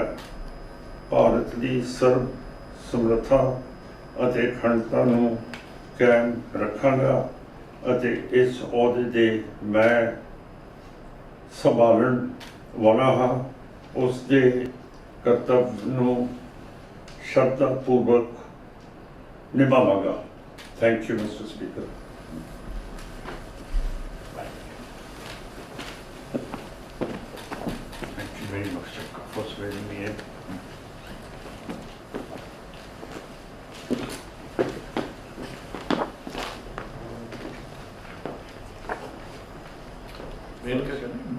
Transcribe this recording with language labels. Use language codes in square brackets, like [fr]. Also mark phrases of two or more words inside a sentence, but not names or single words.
[pa] ਭਾਰਤ ਦੀ ਸਰਬ ਸਮਰੱਥਾ ਅਤੇ ਅਖੰਡਤਾ ਨੂੰ ਕਾਇਮ ਰੱਖਾਂਗਾ ਅਤੇ ਇਸ ਅਹੁਦੇ ਦੇ ਮੈਂ ਸੰਭਾਲਣ ਵਾਲਾ ਹਾਂ। ਉਸ ਦੇ ਕਰਤੱਵ ਨੂੰ ਸ਼ਰਧਾਪੂਰਵਕ ਨਿਭਾਵਾਂਗਾ। [en] Thank you Mister Speaker. Thank you very much for swearing me in. [pa] ਮੈਂ ਸਿਮਰਜੀਤ ਸਿੰਘ ਮਾਨ ਜੋ ਲੋਕ ਸਭਾ ਦਾ ਮੈਂਬਰ ਚੁਣਿਆ ਗਿਆ ਹਾਂ, ਈਸ਼ਵਰ ਦੀ ਸਹੁੰ ਖਾਂਦਾ ਹਾਂ ਕਿ ਮੈਂ ਕਾਨੂੰਨ ਰਾਹੀਂ ਸਥਾਪਿਤ ਭਾਰਤ ਦੇ ਸੰਵਿਧਾਨ ਪ੍ਰਤੀ ਸੱਚੀ ਸ਼ਰਧਾ ਤੇ ਨਿਡਰਤਾ ਰੱਖਾਂਗਾ। ਭਾਰਤ ਦੀ ਸਰਬ ਸਮਰੱਥਾ ਅਤੇ ਅਖੰਡਤਾ ਨੂੰ ਕਾਇਮ ਰੱਖਾਂਗਾ ਅਤੇ ਇਸ ਅਹੁਦੇ ਦੇ ਮੈਂ ਸੰਭਾਲਣ ਵਾਲਾ ਹਾਂ। ਉਸ ਦੇ ਕਰਤੱਵ ਨੂੰ [en] Thank you very much for swearing me in. [hi] मेल क्या करना है?